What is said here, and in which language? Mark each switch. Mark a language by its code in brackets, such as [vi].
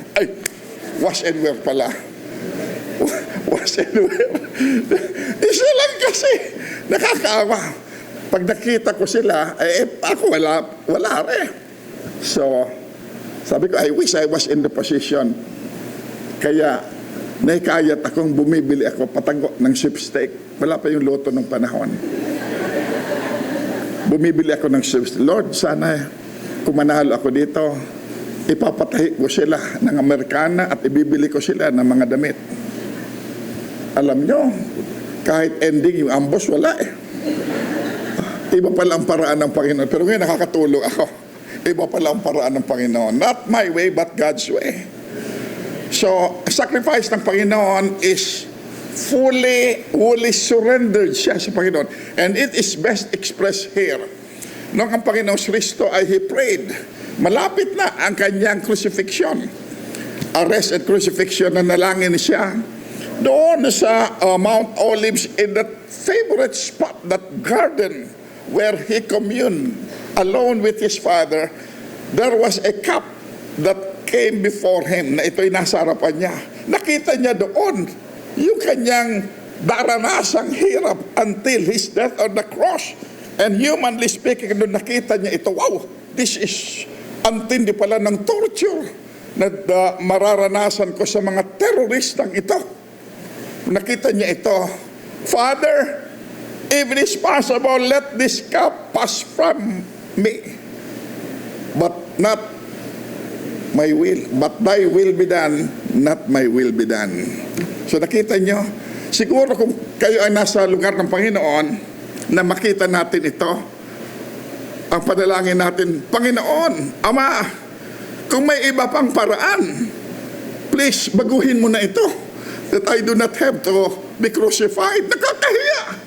[tl] Ay, wash and wear pala. Wash and wear. Isa lang kasi. Nakakaawa. Pag nakita ko sila, ako wala rin. [en] So, [tl] sabi ko, [en] I wish I was in the position. [tl] Kaya, naikayat akong bumibili ako patago ng sweepstake. Wala pa yung loto ng panahon. Bumibili ako ng sweepstake. Lord, sana kung manalo ako dito, ipapatahi ko sila ng Amerikana at ibibili ko sila ng mga damit. Alam nyo, kahit ending yung ambush, wala eh. Iba pala ang paraan ng Panginoon. Pero ngayon nakakatulong ako. Iba pala ang paraan ng Panginoon. [en] Not my way, but God's way. So, sacrifice ng Panginoon is fully surrendered [tl] siya sa Panginoon. [en] And it is best expressed here. [tl] Nung ang Panginoon Kristo ay [en] He prayed [tl] malapit na ang kanyang crucifixion. Arrest and crucifixion na nalangin siya. [en] Doon sa Mount Olives, in that favorite spot, that garden where he communed alone with his Father, there was a cup that came before him [tl] na ito'y nasa harapan niya. Nakita niya doon yung kanyang daranasang hirap [en] until his death on the cross. And humanly speaking, [tl] nung nakita niya ito, wow, this is antindi pala ng torture na mararanasan ko sa mga teroristang ito. Nakita niya ito, [en] Father, if it is possible, let this cup pass from me. But not my will, but thy will be done, not my will be done. [tl] So nakita niyo, siguro kung kayo ay nasa lugar ng Panginoon, na makita natin ito, ang panalangin natin, Panginoon, Ama, kung may iba pang paraan, please, baguhin mo na ito, [en] that I do not have to be crucified. [tl] Nakakahiya.